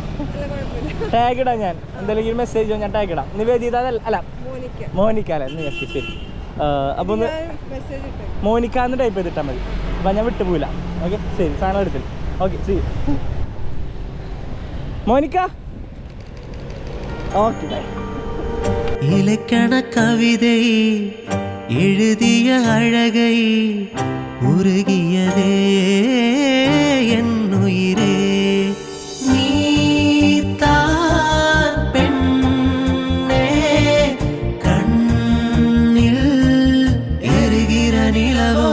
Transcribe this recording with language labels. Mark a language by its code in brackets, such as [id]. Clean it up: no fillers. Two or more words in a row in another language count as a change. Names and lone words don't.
[ml] ടാഗ് ഇടാം ഞാൻ. എന്തെങ്കിലും മെസ്സേജോ ഞാൻ ടാഗ് ഇടാം. നിവേദിത അല്ല മോനിക്ക അല്ലേ? ശരി. അപ്പോൾ ഒന്ന് മോനിക്ക എന്ന് ടൈപ്പ് ചെയ്തിട്ടാൽ മതി. അപ്പം ഞാൻ വിട്ടുപോയില്ല. ഓക്കെ, ശരി. സാധനം എടുത്തില്ല. ഓക്കെ, ശരി. മോനിക്ക. [en] okay, bye. [ta] இலக்கண கவிதை எழுதிய அழகை உருகியதே என் உயிரே, நீதான் பெண்ணே, கண்ணில் எரிகிற நிலவோ.